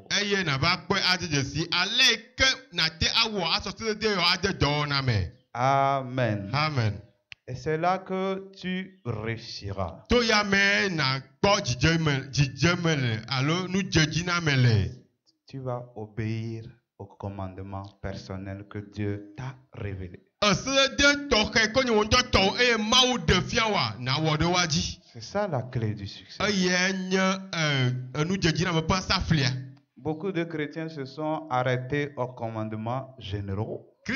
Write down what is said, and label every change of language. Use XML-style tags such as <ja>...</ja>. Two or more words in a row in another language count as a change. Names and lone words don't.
<ee>Eye nava kpɔe ade dzesi ale yi ke nate awɔ asɔ sedede yɔ ade dɔwɔna me. Amen. Amen.</ee> <fr>Et c'est là que tu réussiras.</fr> <ee>To ya me nakpɔ dzidzeme le alo nudzedzi na me le.</ee> <fr>Tu vas obéir au commandement personnel que Dieu t'a révélé. C'est ça la clé du succès. Beaucoup de chrétiens se sont arrêtés aux commandements généraux.</fr>